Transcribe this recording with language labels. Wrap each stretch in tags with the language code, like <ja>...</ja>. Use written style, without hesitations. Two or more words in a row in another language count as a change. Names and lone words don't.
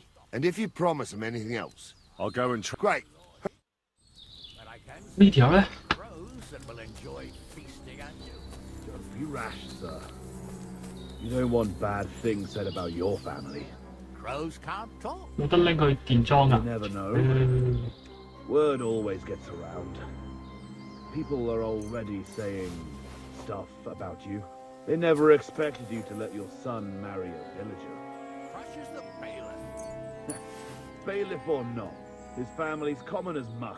<en>And if you promise him anything else... I'll go and try... Great.</en> <yue>呢條咧？</yue> <en>Crows that will enjoy feasting on you. Don't be rash, sir. You don't want bad things said about your family. Crows can't talk.</en> <yue>冇得拎佢電裝啊！</yue> <en>You never know. Word always gets around. People are already saying stuff about you. They never expected you to let your son marry a villager. Crushes the bailiff. Bailiff or not, his family's common as muck.</en>